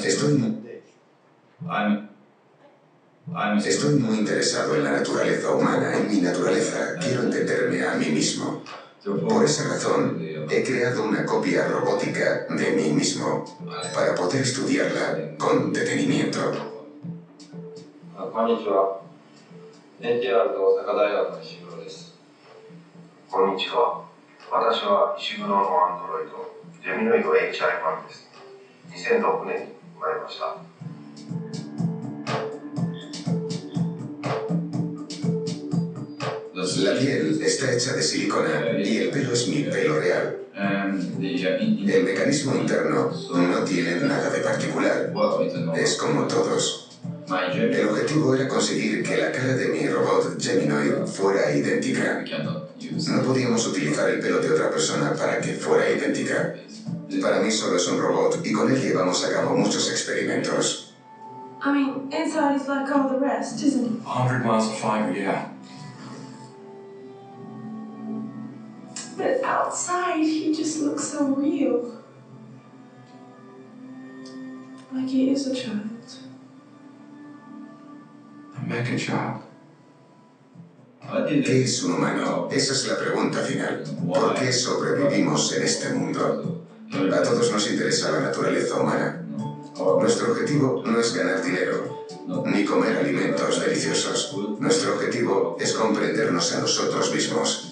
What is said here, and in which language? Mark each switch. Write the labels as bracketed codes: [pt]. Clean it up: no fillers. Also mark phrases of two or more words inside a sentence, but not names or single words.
[es] Estoy muy interesado en la naturaleza humana, en mi naturaleza. Quiero entenderme a mí mismo. Por esa razón, he creado una copia robótica de mí mismo para poder estudiarla con detenimiento. [ja] Konnichiwa. NTR と大阪大学の石黒です。こんにちは。私は石黒のアンドロイド、ジェミノイド HI1 です。2006年に生まれました。 [es] La piel está hecha de silicona y el pelo es mi pelo real. El mecanismo interno no tiene nada de particular. Es como todos. El objetivo era conseguir que la cara de mi robot Geminoid fuera idéntica. No podíamos utilizar el pelo de otra persona para que fuera idéntica. Para mí solo es un robot y con él llevamos a cabo muchos experimentos. [en] I mean, inside is like all the rest, isn't it? 100 miles of fiber, yeah. But outside, he just looks so real. Like he is a child. A mecha child. [es] ¿Qué es un humano? Esa es la pregunta final. ¿Por qué sobrevivimos en este mundo? A todos nos interesa la naturaleza humana. Nuestro objetivo no es ganar dinero, ni comer alimentos deliciosos. Nuestro objetivo es comprendernos a nosotros mismos.